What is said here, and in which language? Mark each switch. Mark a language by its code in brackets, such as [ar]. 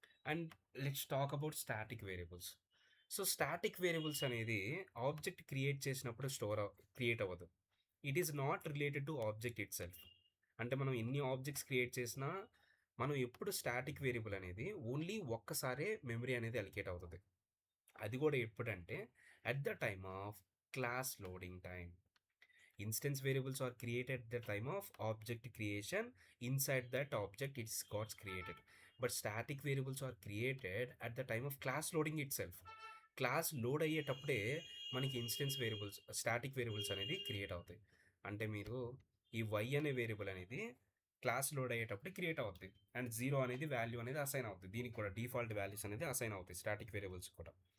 [en] And let's talk about static variables. [te] So static variables అనేది object create చేసినప్పుడు create అవ్వదు. [en] It is not related to object itself. [te] అంటే మనం ఎన్ని objects create చేసినా మనం ఎప్పుడు స్టాటిక్ వేరియబుల్ అనేది ఓన్లీ ఒక్కసారే మెమరీ అనేది అలికేట్ అవుతుంది. అది కూడా ఎప్పుడంటే [en] At the time of class loading time. Instance variables are created at the time of object creation. Inside that object it's got created. But static variables are created at the time of class loading itself. [te] Class load అయ్యేటప్పుడే మనకి instance variables, static variables అనేది create అవుతాయి. అంటే మీరు ఈ y అనే variable అనేది class load అయ్యేటప్పుడు create అవుతుంది. అండ్ 0 అనేది వాల్యూ అనేది అసైన్ అవుతుంది. దీనికి కూడా డిఫాల్ట్ వాల్యూస్ అనేది అసైన్ అవుతాయి స్టాటిక్ వేరియబుల్స్ కూడా.